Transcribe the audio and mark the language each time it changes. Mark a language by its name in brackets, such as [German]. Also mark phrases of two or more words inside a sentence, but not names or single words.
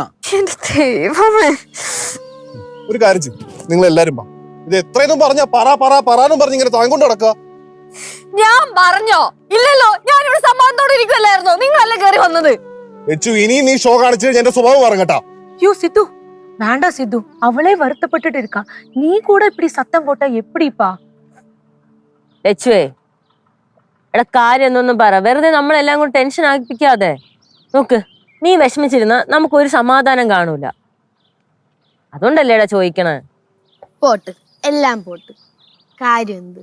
[Malayalam] എന്റെ ദൈവമേ. ഒരു കാര്യം ചെയ്യും. നിങ്ങൾ എല്ലാരും ഇത് എത്രയൊന്നും പറഞ്ഞ പറയാനും പറഞ്ഞ് ഇങ്ങനെ താങ്കൊണ്ട് നടക്കുക. ഞാൻ പറഞ്ഞോ? ഇല്ലല്ലോ. ഞാനിവിടെ സമാധാനത്തോടെ ഇരിക്കുവല്ലായിരുന്നോ? നിങ്ങളല്ലേ കയറി വന്നത്. ലച്ചു ഇനി നീ ഷോ കാണിച്ചു എന്റെ സ്വഭാവം പറഞ്ഞട്ടാ. [Tamil] யோ சித்து வேண்டாம் சித்து. அவளே வருத்தப்பட்டுட்டு இருக்கா. நீ கூட இப்படி சத்தம் போட்டா எப்படிப்பா? [Malayalam] ലച്ചുവേ എടാ കാര്യം എന്നൊന്നും പറ. വെറുതെ നമ്മളെല്ലാം കൂടി ടെൻഷൻ ആക്കിപ്പിക്കാതെ. നോക്ക്, നീ വിഷമിച്ചിരുന്ന നമുക്കൊരു സമാധാനം കാണൂല. അതുകൊണ്ടല്ലേ എടാ ചോദിക്കണേ. പോട്ട് എല്ലാം പോട്ട്. കാര്യം എന്ത്?